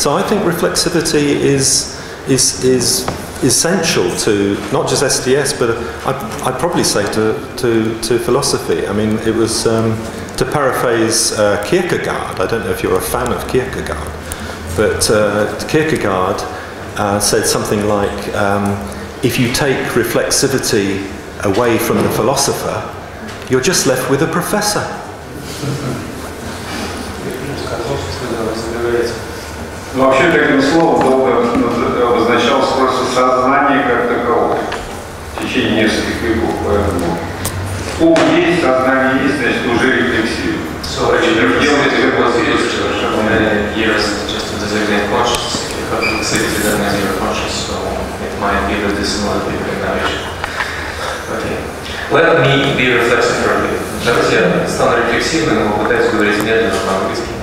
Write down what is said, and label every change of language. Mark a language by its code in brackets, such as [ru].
[en] So I think reflexivity is essential to not just STS, but I'd probably say to philosophy. I mean, it was, to paraphrase Kierkegaard, I don't know if you're a fan of Kierkegaard, but Kierkegaard said something like, if you take reflexivity away from the philosopher, you're just left with a professor. [ru] Но вообще таким словом долго обозначалось просто сознание как таковое в течение нескольких веков. Поэтому ум есть, сознание есть, значит уже рефлексивно. [en] So actually, reflexivity was used for many years just to designate consciousness. Reflexivity doesn't have your conscious, so it might be that this is not a big innovation. Okay. Let me be reflexive for a bit. [ru] Давайте я стану рефлексивным и попытаюсь говорить медленно по-английски.